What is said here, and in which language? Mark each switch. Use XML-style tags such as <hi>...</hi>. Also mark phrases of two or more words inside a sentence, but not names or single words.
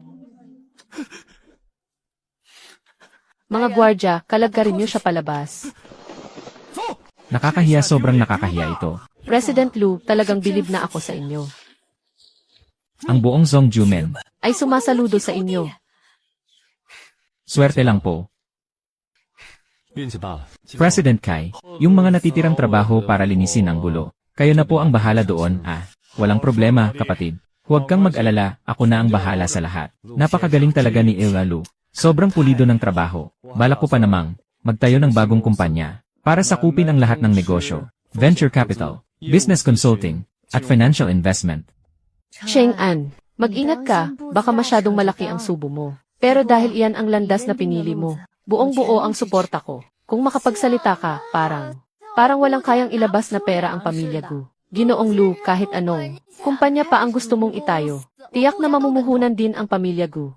<tl>Mga gwardya, kalagkarin niyo siya palabas. Nakakahiya, sobrang nakakahiya ito. President Lu, talagang bilib na ako sa inyo. Ang buong Zhongjumen, Ay sumasaludo sa inyo. swerte lang po.</tl> <zh>运气罢了。</zh> <tl>President Kai, yung mga natitirang trabaho para linisin ang gulo. Kayo na po ang bahala doon, Walang problema, kapatid. Huwag kang mag-alala, ako na ang bahala sa lahat. Napakagaling talaga ni Ila Lu. Sobrang pulido ng trabaho. Balak ko pa namang magtayo ng bagong kumpanya para sakupin ang lahat ng negosyo,</tl> <en>venture capital, business consulting, at financial investment.</en> <tl>Cheng An, mag-ingat ka, baka masyadong malaki ang subo mo. Pero dahil iyan ang landas na pinili mo, buong-buo ang suporta ko. Kung makapagsalita ka, parang walang kayang ilabas na pera ang pamilya Gu. Ginoong Lu, kahit anong kumpanya pa ang gusto mong itayo, tiyak na mamumuhunan din ang pamilya Gu.</tl>